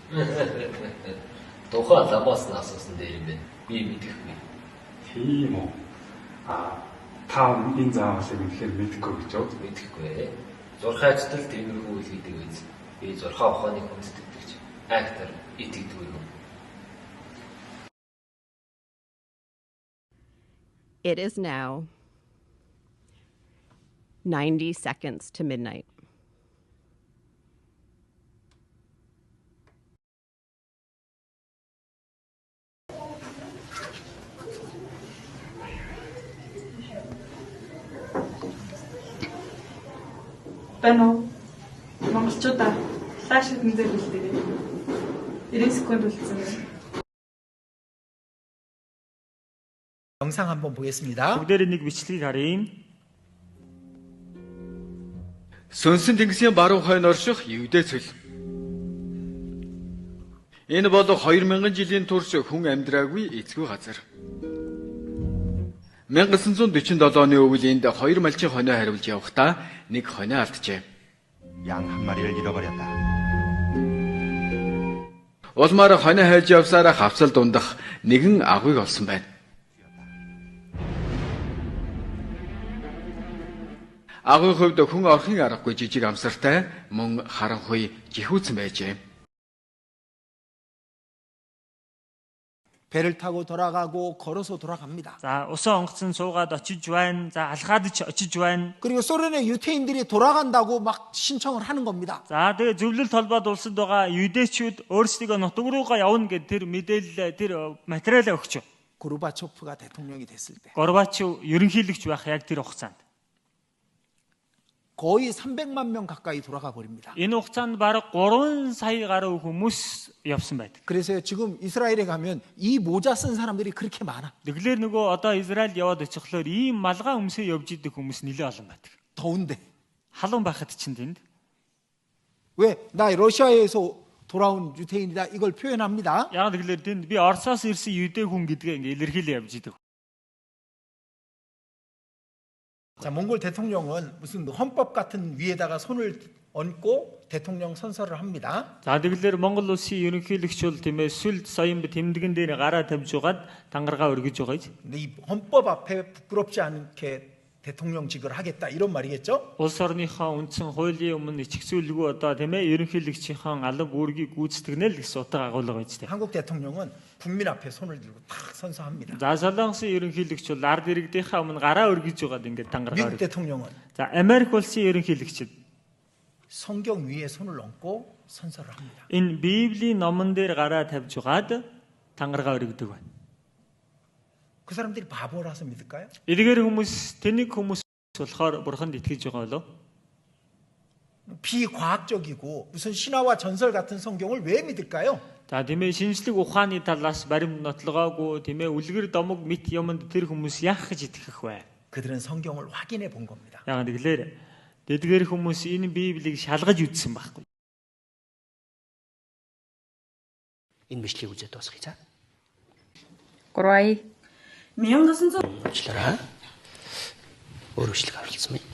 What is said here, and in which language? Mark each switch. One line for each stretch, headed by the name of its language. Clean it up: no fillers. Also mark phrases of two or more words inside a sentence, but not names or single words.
Mongolian: Тухайн ламаас асуусан дээр юм байна. Би мэдэхгүй. Тийм үү. Та энэ заавалыг үнэхээр мэдэхгүй гэж үү? Мэдэхгүй. Зурхайчдал тиймэрхүү үйл гэдэг үз. Би зурхаа ухааны хүндэтгэж актер итгэдэг юм.
English: It is now 90 seconds to midnight.
Mongolian: Бано монголчуудаа флаш хэдэн дээр үлдээ. 90 секунд үлдсэн байна.
Korean: 영상 한번 보겠습니다.
Mongolian: Бүгдээр нэг бичлэгийг харъя. Сүнсэн тэнгисийн баруун хойно орших Евдээ цөл. Энэ бол 2000 жилийн турш хүн амьдраагүй эцгүй газар. 1947 оны өвөл энд 2 малчин хонио хариулж явахдаа нэг хонио алджээ.
Korean: 양 한 마리를 잃어버렸다.
Mongolian: Улмаар хонио хайж явсараа хавцал дундах нэгэн агуйг олсон байна. Агуйн хувьд хүн орхин аргагүй жижиг амсартай мөн харанхуй жихүүцэн байжээ.
Korean: 배를 타고 돌아가고 걸어서 돌아갑니다.
Mongolian: За усан онгоцон суугаад очиж байна. За алхаад ч очиж байна.
Korean: 그리고 소련의 유태인들이 돌아간다고 막 신청을 하는 겁니다.
Mongolian: За тэгээ зөвлөлт холбоод улсад байгаа юдэчүүд өөрсдөө нутаг руугаа явна гэдэг тэр мэдээлэл тэр материалаа өгч.
Korean: 고르바초프가 대통령이 됐을 때
Mongolian: Горбачов ерөнхийлөгч байх яг тэр хугацаанд
Korean: 거의 300만 명 가까이 돌아가 버립니다.
Mongolian: энэ хугацаанд бараг 3 сая гаруй хүмүүс явсан байдаг.
Korean: 그래서 지금 이스라엘에 가면 이 모자 쓴 사람들이 그렇게 많아.
Mongolian: Тэгэлэр нөгөө одоо Израиль яваад очихлоор ийм малгай өмсөө явж идэг хүмүүс нэлээд олон байдаг.
Korean: 더운데.
Mongolian: Халуун байхад чинь тэнд.
Korean: 왜? 나 러시아에서 돌아온 유태인이다 이걸 표현합니다.
Mongolian: Яг тэгэлэр тэнд би Оросоос ирсэн юдэ хүн гэдгээ ингээ илэрхийлээ явж идэг.
Korean: 자, 몽골 대통령은 무슨 헌법 같은 위에다가 손을 얹고 대통령 선서를 합니다.
Mongolian: За тэгэлэр Монгол улсын ерөнхийлөгч бол тийм ээ сүлд соён тэмдгэн дээр гараа тавьж угаад тангараа өргөж байгаа.
Korean: 근데 이 헌법 앞에 부끄럽지 않게 대통령직을 하겠다 이런 말이겠죠?
Mongolian: Улс орныхоо үндсэн хуулийн өмнө ичгцүүлгүй одоо тийм ээ ерөнхийлөгчийн алба үүргийг гүйцэтгэнэ л гэсэн утга агуулга байж тээ.
Korean: 한국 대통령은 국민 앞에 손을 들고 탁 선서합니다.
Mongolian: За Солонгосын ерөнхийлөгч бол ард иргэдийнхээ өмнө гараа өргөж угаад ингээд тангараа
Korean: 미국
Mongolian: өргөж.
Korean: 대통령은
Mongolian: За Америк улсын ерөнхийлөгчд
Korean: 성경 위에 손을 얹고 선서를 합니다.
Mongolian: энэ Библийн номон дээр гараа тавьж угаад тангараа өргөдөг байна.
Korean: 그 사람들이 바보라서 믿을까요?
Mongolian: Эдгээр хүмүүс тэнийг хүмүүс болохоор бурханд итгэж байгаа болов?
Korean: 비과학적이고 무슨 신화와 전설 같은 성경을 왜 믿을까요?
Mongolian: За тийм ээ шинжлэх ухааны талаас баримт нотлогоогүй тийм ээ үлгэр домог мэт юмд тэр хүмүүс яах гэж итгэх вэ?
Korean: 그들은 성경을 확인해 본 겁니다.
Mongolian: Яг тэгэлэр эдгээр хүмүүс энэ Библийг шалгаж үзсэн байхгүй. Энэ бичлэгийг үзээд дуусгая. 3 1900 уучлаарай. Өөр бичлэг авчихсан юм.